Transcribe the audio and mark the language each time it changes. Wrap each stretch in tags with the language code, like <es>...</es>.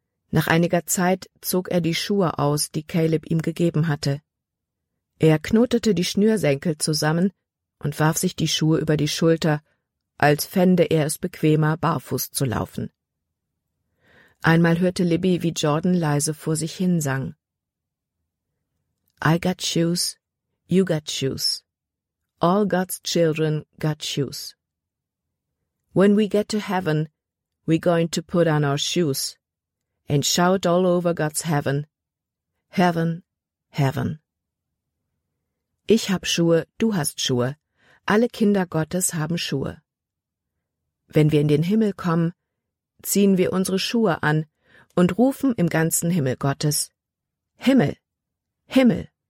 <de>Nach einiger Zeit zog er die Schuhe aus, die Caleb ihm gegeben hatte. Er knotete die Schnürsenkel zusammen und warf sich die Schuhe über die Schulter, als fände er es bequemer, barfuß zu laufen. Einmal hörte Libby, wie Jordan leise vor sich hin sang.</de> <en>»I got shoes, you got shoes. All God's children got shoes. When we get to heaven, we're going to put on our shoes and shout all over God's heaven. Heaven, heaven.</en> <de>Ich hab Schuhe, du hast Schuhe. Alle Kinder Gottes haben Schuhe. Wenn wir in den Himmel kommen, ziehen wir unsere Schuhe an und rufen im ganzen Himmel Gottes: Himmel, Himmel.</de>